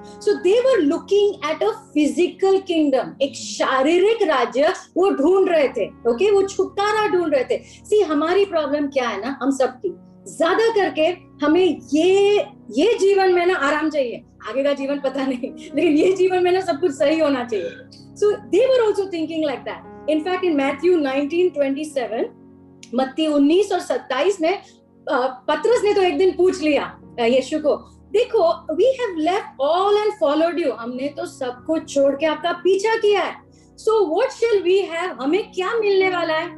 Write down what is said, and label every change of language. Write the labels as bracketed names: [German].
[English] So they were looking at a physical kingdom, [Hindi] एक शारीरिक राज्य वो ढूंढ रहे थे, ओके, वो छुटकारा ढूंढ रहे थे। सी, हमारी प्रॉब्लम क्या है ना, हम सबकी, ज्यादा करके हमें ये जीवन में ना आराम चाहिए, आगे का जीवन पता नहीं, लेकिन ये जीवन में ना सब कुछ सही होना चाहिए। [English] So they were also thinking like that. In fact, in Matthew 19:27, [Hindi] मत्ती 19 और 27 में पतरस ने तो एक दिन पूछ लिया यीशु को, देखो, [English] we have left all and followed you, [Hindi] हमने तो सब कुछ छोड़ के आपका पीछा किया है, [English] so what shall we have, [Hindi] हमें क्या मिलने वाला है?